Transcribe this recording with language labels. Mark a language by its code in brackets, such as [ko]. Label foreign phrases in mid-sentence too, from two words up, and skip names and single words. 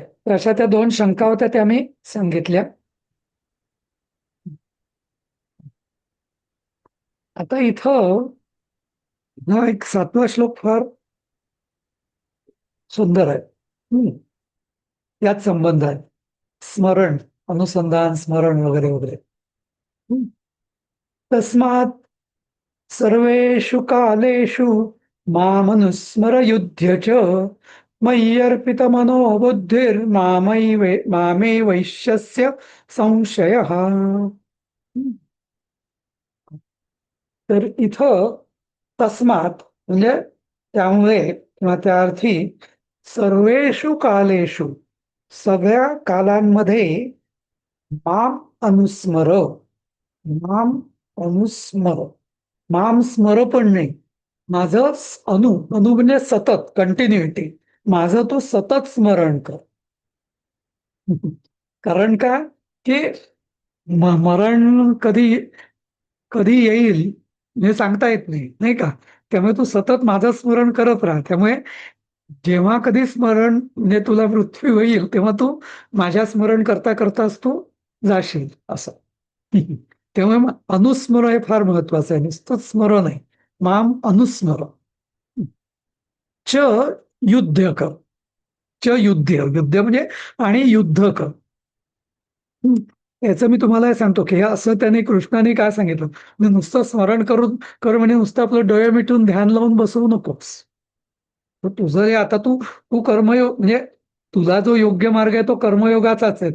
[mr] तर अशा त्या दोन शंका होत्या त्या मी सांगितल्या. आता इथं हा एक 7वा श्लोक फार सुंदर आहे. यात संबंध आहे. स्मरण, अनुसंधान, स्मरण वगैरे वगैरे. [sa] तस्मात् सर्वेषु कालेषु मामनुस्मरयुध्य च मय्यर्पितमनो मामे वैश्यस्य संशयः. [mr] तर इथं तस्मात म्हणजे त्यामुळे किंवा त्या अर्थी [sa] सर्वेषु कालेषु [mr] सगळ्या कालांमध्ये [sa] माम अनुस्मर, माम अनुस्मर. माम स्मर [mr] पण नाही. माझं अनु म्हणजे सतत कंटिन्युटी. माझं तू सतत स्मरण कर. कारण का की मरण कधी कधी येईल हे सांगता येत नाही, नाही का? त्यामुळे तू सतत माझं स्मरण करत राहा. त्यामुळे जेव्हा कधी स्मरण म्हणजे तुला मृत्यू होईल तेव्हा तू माझ्या स्मरण करता करताच तू जाशील असं. त्यामुळे अनुस्मर हे फार महत्वाचं आहे. नुसतंच स्मरण आहे. [sa] माम अनुस्मर. [mr] च युद्ध कर. च युद्ध म्हणजे आणि युद्ध कर. याचं मी तुम्हाला हे सांगतो की हे असं त्याने कृष्णाने काय सांगितलं म्हणजे नुसतं स्मरण कर म्हणजे नुसतं आपलं डोळे मिटून ध्यान लावून बसवू नकोस. तर तुझं हे आता तू तू कर्मयोग म्हणजे तुझा जो योग्य मार्ग आहे तो कर्मयोगाचाच आहे.